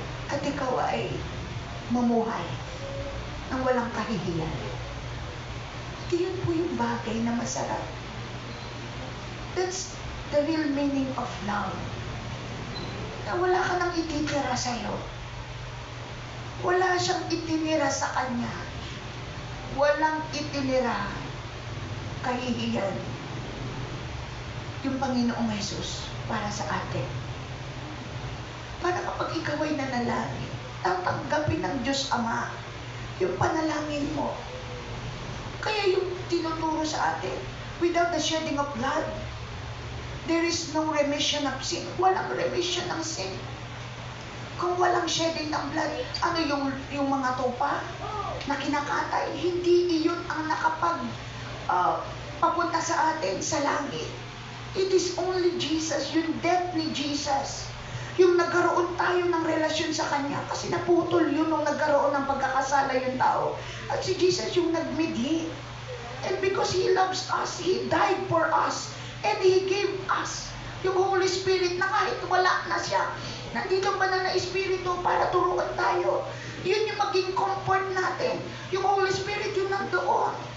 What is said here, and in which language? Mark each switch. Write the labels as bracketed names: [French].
[Filipino] At ikaw ay mamuhay ng walang kahihiyan. At yun po yung bagay na masarap. [English] That's the real meaning of love. [Filipino] Na wala ka nang ititira sa'yo. Wala siyang itinira sa Kanya. Walang itinira kahihiyan yung Panginoong Jesus para sa atin. Para kapag ikaw ay nanalangin, tatanggapin ng Diyos Ama yung panalangin mo. Kaya yung tinuturo sa atin, [English] without the shedding of blood, there is no remission of sin. [Filipino] Walang remission ng sin. Kung walang shedding ng blood, ano yung mga tupa na kinakatay? Hindi iyon ang nakapag papunta sa atin sa langit. [English] It is only Jesus, [Filipino] yung death ni Jesus. Yung nagkaroon tayo ng relasyon sa Kanya kasi naputol yun nung nagkaroon ng pagkakasala yung tao. At si Jesus yung nag-mediate. [English] And because He loves us, He died for us. And He gave us [Filipino] yung Holy Spirit na kahit wala na siya, nandito pa na Espiritu para turuan tayo. Yun yung maging comfort natin. Yung Holy Spirit yung nandoon.